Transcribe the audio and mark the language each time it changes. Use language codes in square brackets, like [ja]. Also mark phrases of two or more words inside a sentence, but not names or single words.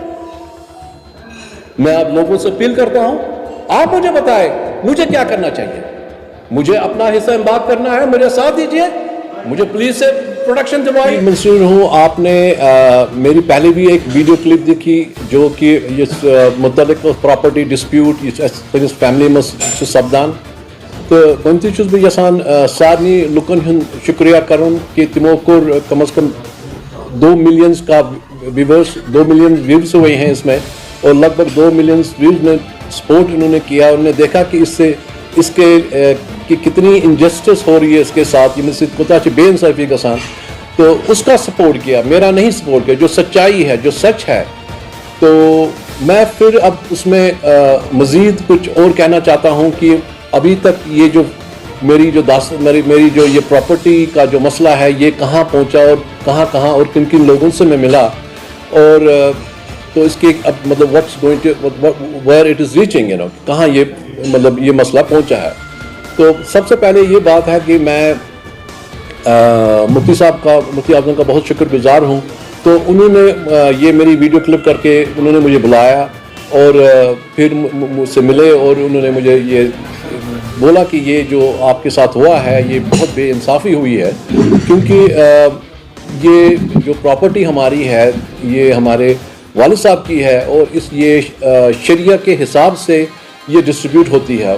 [hi] मैं आप लोगों से अपील करता हूं, आप मुझे बताएं मुझे क्या करना चाहिए। मुझे अपना हिस्सा इम्बाक करना है, मुझे साथ दीजिए, मुझे पुलिस से प्रोटेक्शन दिलवाइए। मंसूर हूँ, आपने मेरी पहले भी एक वीडियो क्लिप देखी जो कि इस मुतल्लिक [en] property dispute [hi] फैमिली में [ks] सपदान, तो गमती चुस बह यसान सारनी लुकन हुंद शुक्रिया करुन कि तिमो कोर [hi] कम से कम 2 मिलियन का व्यूवर्स, 2 मिलियन व्यूज हुए हैं इसमें, और लगभग 2 मिलियन व्यूज ने सपोर्ट इन्होंने किया। उन्होंने देखा कि इसके कि कितनी इनजस्टिस हो रही है इसके साथ, ये कुछ बेइंसाफी का साथ, तो उसका सपोर्ट किया, मेरा नहीं सपोर्ट किया, जो सच्चाई है, जो सच है। तो मैं फिर अब उसमें मज़ीद कुछ और कहना चाहता हूँ कि अभी तक ये जो मेरी जो ये प्रॉपर्टी का जो मसला है, ये कहाँ पहुँचा और कहाँ और किन किन लोगों से मैं मिला, और तो इसके अब मतलब [en] what's going to where it is reaching, you know, [hi] कहाँ ये मतलब ये मसला पहुँचा है। तो सबसे पहले ये बात है कि मैं मुफ्ती आज़म का बहुत शुक्रगुजार हूँ। तो उन्होंने ये मेरी वीडियो क्लिप करके उन्होंने मुझे बुलाया और फिर मुझसे मिले और उन्होंने मुझे ये बोला कि ये जो आपके साथ हुआ है ये बहुत बेइंसाफ़ी हुई है, क्योंकि ये जो प्रॉपर्टी हमारी है ये हमारे वालिद साहब की है और ये शरिया के हिसाब से ये डिस्ट्रीब्यूट होती है।